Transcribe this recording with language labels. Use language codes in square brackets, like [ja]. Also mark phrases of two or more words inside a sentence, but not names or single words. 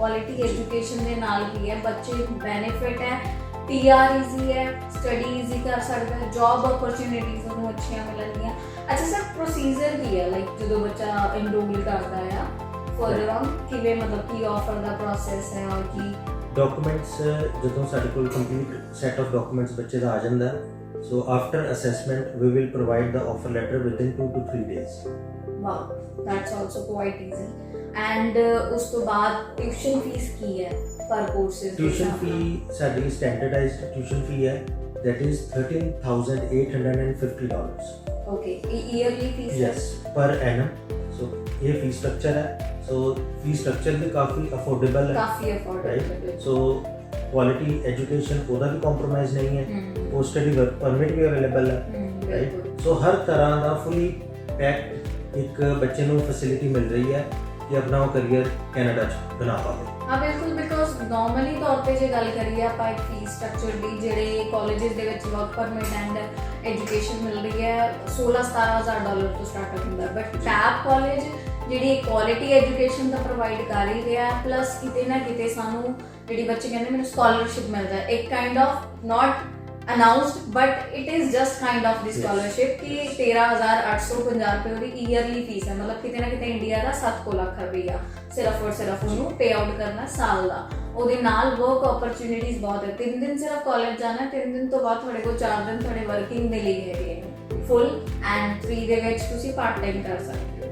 [en] quality education [pa] ਦੇ ਨਾਲ ਕੀ ਹੈ ਬੱਚੇ ਨੂੰ ਬੈਨੀਫਿਟ ਹੈ, [en] PR easy [pa] ਹੈ, [en] study easy [pa] ਕਰ ਸਕਦਾ ਹੈ, [en] job opportunities [pa] ਉਹਨੂੰ ਅੱਛੀਆਂ ਮਿਲਣਗੀਆਂ। ਅੱਛਾ ਸਰ, ਪ੍ਰੋਸੀਜਰ ਕੀ ਹੈ ਲਾਈਕ ਜਦੋਂ ਬੱਚਾ ਇਨਰੋਲ ਕਰਦਾ ਆ [en] further on [pa] ਕਿਵੇਂ, ਮਤਲਬ ਕੀ ਆਫਰ ਦਾ ਪ੍ਰੋਸੈਸ ਹੈ ਔਰ ਕੀ ਡਾਕੂਮੈਂਟਸ ਜਦੋਂ ਸਾਡੇ ਕੋਲ [en] complete set of documents [pa] ਬੱਚੇ ਦਾ ਆ ਜਾਂਦਾ [en] So after assessment, we will provide the offer letter within 2 to 3 days. Wow, that's also quite easy. [pa] And ਉਸ ਤੋਂ ਬਾਅਦ [en] tuition fee [pa] ਕੀ ਹੈ [en] per courses? Tuition fee ਸਾਡੀ standardized tuition fee ਹੈ, that is $13,850. Okay, yearly fees? Yes, per annum. So ये fee structure है. So fee structure [hi] भी काफ़ी [en] affordable है. [hi] काफ़ी affordable है. [en] So quality education [pa] ਉਹਦਾ ਵੀ compromise ਨਹੀਂ ਹੈ. [en] Post study work permit [pa] ਵੀ available ਹੈ. Right? So ਹਰ ਤਰ੍ਹਾਂ ਦਾ [en] fully packed [pa] ਇੱਕ ਬੱਚੇ ਨੂੰ facility ਮਿਲ ਰਹੀ ਹੈ ਕਿ ਆਪਣਾ ਉਹ ਕਰੀਅਰ ਕੈਨੇਡਾ 'ਚ ਬਣਾ ਪਾਵੇ। ਹਾਂ ਬਿਲਕੁਲ, [en] because normally [pa] ਤੌਰ ਤੇ ਜੇ ਗੱਲ ਕਰੀਏ ਆਪਾਂ ਇੱਕ [en] fee structure [pa] ਦੀ, ਜਿਹੜੇ ਕਾਲਜਿਸ ਦੇ ਵਿੱਚ [en] work permit and education [pa] ਮਿਲ ਰਹੀ ਹੈ $16,000 ਤੋਂ ਸਟਾਰਟ ਹੁੰਦਾ, ਬਟ ਟੈਪ ਕਾਲਜ ਜਿਹੜੀ [en] quality education [pa] ਦਾ ਪ੍ਰੋਵਾਈਡ ਕਰ ਹੀ ਰਿਹਾ, ਪਲੱਸ ਕਿਤੇ ਨਾ ਕਿਤੇ ਸਾਨੂੰ ਜਿਹੜੀ ਬੱਚੇ ਕਹਿੰਦੇ ਮੈਨੂੰ ਸਕਾਲਰਸ਼ਿਪ ਮਿਲਦਾ, ਇੱਕ [en] kind of not announced but it is just kind of the scholarship [pa] ਕਿ 13,850 ਰੁਪਏ ਉਹਦੀ [en] yearly fee [pa] ਹੈ, ਮਤਲਬ ਕਿਤੇ ਨਾ ਕਿਤੇ ਇੰਡੀਆ ਦਾ 7 ਲੱਖ ਰੁਪਈਆ ਸਿਰਫ ਔਰ ਸਿਰਫ ਉਹਨੂੰ [en] pay out [pa] ਕਰਨਾ ਸਾਲ ਦਾ। ਉਹਦੇ ਨਾਲ [en] work opportunities [pa] ਬਹੁਤ ਹੈ। 3 ਦਿਨ ਸਿਰਫ ਕਾਲਜ ਜਾਣਾ, 3 ਦਿਨ ਤੋਂ ਬਾਅਦ ਤੁਹਾਡੇ ਕੋਲ 4 ਦਿਨ ਤੁਹਾਡੇ ਵਰਕਿੰਗ ਦੇ ਲਈ ਹੈਗੇ ਨੇ ਫੁੱਲ, ਐਂਡ 3 ਦੇ ਵਿੱਚ ਤੁਸੀਂ [en] part time [pa] ਕਰ ਸਕਦੇ ਹੋ।